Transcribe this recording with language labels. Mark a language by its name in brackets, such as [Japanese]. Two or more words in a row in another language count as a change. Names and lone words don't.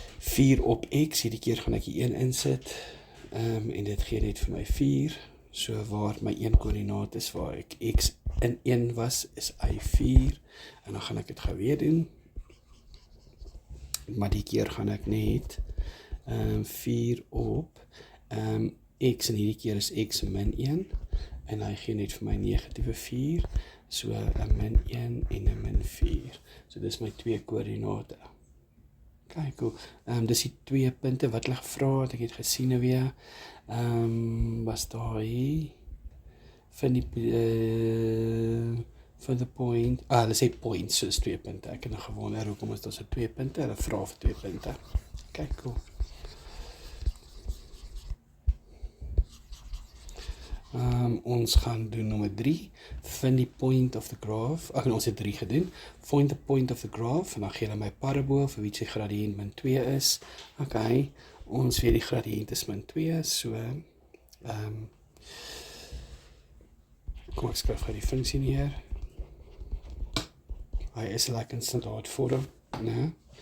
[Afrikaans] 4 op x, hierdie keer gaan ek die 1 insit, en dit gee net vir my 4, so waar my 1 koördinaat is, waar ek x in 1 was, is y4, en dan gaan ek dit gou weer doen, maar die keer gaan ek net 4 op x, en hierdie keer is x min 1, en hy gee net vir my negatiewe 4, so 'n min 1 en 'n min 4. So dis my 2 koördinate. Kijk, cool. Dis die 2 punte wat hulle gevra het, ek het gesien weer, was daar hier, van [English] the point, [Afrikaans] hulle sê points, so is 2 punte, ek het nog gewonder, hoekom is daar so 2 punte, hulle vra vir 2 punte. Kijk, cool. Ons gaan doen nommer 3, vind die [English] point of the graph, [Afrikaans] ons het 3 gedoen, [English] find the point of the graph, [Afrikaans] en dan gee hulle my parabool, vir wie sy gradiënt min 2 is, ons weet die gradiënt is min 2, so, kom ek skryf gou die funksie neer, hy is like in standaard vorm, né?